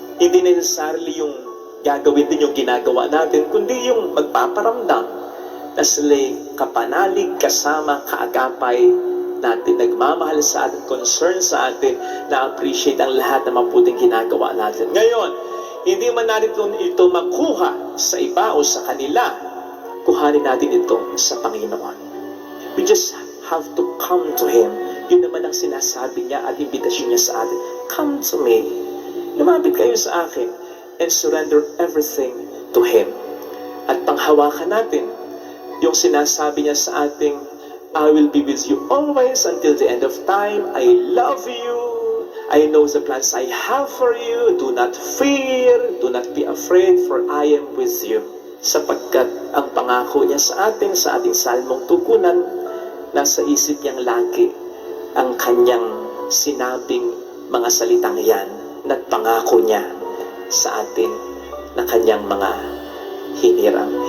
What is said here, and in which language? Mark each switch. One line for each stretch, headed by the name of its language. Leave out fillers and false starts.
Filipino: Hindi necessarily yung gagawin din yung ginagawa natin, kundi yung magpaparamdam na sila'y kapanalig, kasama, kaagapay natin, nagmamahal sa atin, concern sa atin, na-appreciate ang lahat ng mabuting ginagawa natin. Ngayon, hindi man natin ito makuha sa iba o sa kanila, kuhanin natin ito sa Panginoon.
English: We just have to come to Him.
Filipino: Yun naman ang sinasabi niya at imbitasyon niya sa atin.
English: Come to me.
Filipino: Lumapit kayo sa akin
English: and surrender everything to Him.
Filipino: At panghawakan natin yung sinasabi niya sa ating,
English: I will be with you always until the end of time. I love you. I know the plans I have for you. Do not fear. Do not be afraid, for I am with you.
Filipino: Sapagkat ang pangako niya sa ating salmong tugunan, nasa isip niyang lagi ang kanyang sinabing mga salitang yan. nagpangako niya sa atin na kanyang mga hiniram.